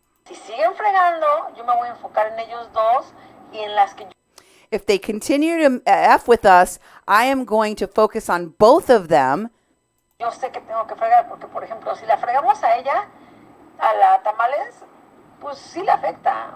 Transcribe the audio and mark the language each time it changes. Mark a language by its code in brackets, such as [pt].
[es] Si siguen fregando, yo me voy a enfocar en ellos dos y en las que. [en] If they continue to F with us, I am going to focus on both of them. [es] Yo sé que tengo que fregar porque, por ejemplo, si la fregamos a ella, a la Tamales, pues sí le afecta.